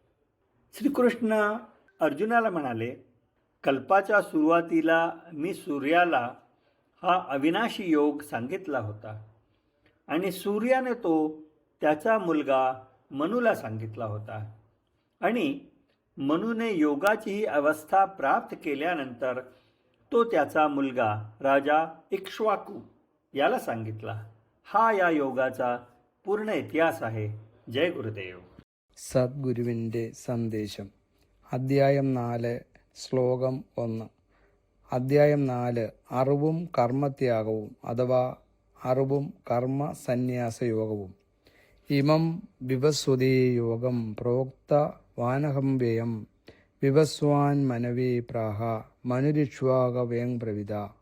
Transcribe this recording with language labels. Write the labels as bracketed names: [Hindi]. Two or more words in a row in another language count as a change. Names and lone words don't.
[Marathi] श्रीकृष्ण अर्जुनाला म्हणाले, कल्पाच्या सुरुवातीला मी सूर्याला हा अविनाशी योग सांगितला होता आणि सूर्याने तो त्याचा मुलगा मनूला सांगितला होता आणि मनूने योगाची ही अवस्था प्राप्त केल्यानंतर तो त्याचा मुलगा राजा इक्ष्वाकू याला सांगितला. हा या योगाचा पूर्ण इतिहास आहे. जय गुरुदेव. [Malayalam] സദ്ഗുരുവിൻ്റെ സന്ദേശം. അദ്ധ്യായം 4 ശ്ലോകം 1. അദ്ധ്യായം 4 അറിവും കർമ്മത്യാഗവും അഥവാ അറിവും കർമ്മ സന്യാസയോഗവും. [Sanskrit] ഇമം വിവസ്വതേ യോഗം പ്രോക്ത വാനഹംവ്യയം വിവസ്വാൻ മനവേ പ്രാഹ മനുരിക്ഷ്വാകവേങ് പ്രവിത.